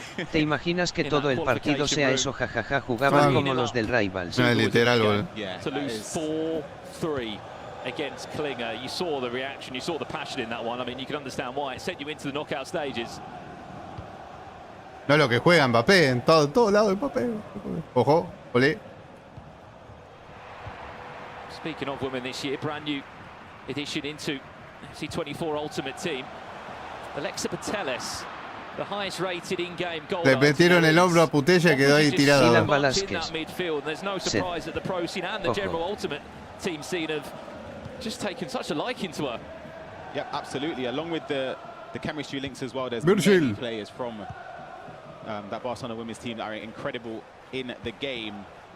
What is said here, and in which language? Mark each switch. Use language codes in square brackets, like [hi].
[es] ¿Te imaginas que todo el partido sea eso? Jajaja, jugaban como los del Rivals. No, literal, boludo. [en] To lose 4-3 against Klinger. You saw the reaction, you saw the passion in that one. I mean, you can understand why it sent you into the knockout stages. [es] No lo que juega Mbappé, en todo lado de Mbappé. Ojo, olé. [en] Speaking of women this year, brand new addition into FC24 Ultimate Team. Alexa Pateles, the highest rated in-game goal. [es] Le metieron el hombro a Putella y quedó ahí tirado. Dylan Velázquez. [en] There's no surprise that the pro scene and the general Ultimate Team scene have just taken such a liking to her. Yeah, absolutely. Along with the chemistry links as well, there's Virgil. many players from that Barcelona women's team that are incredible in the game.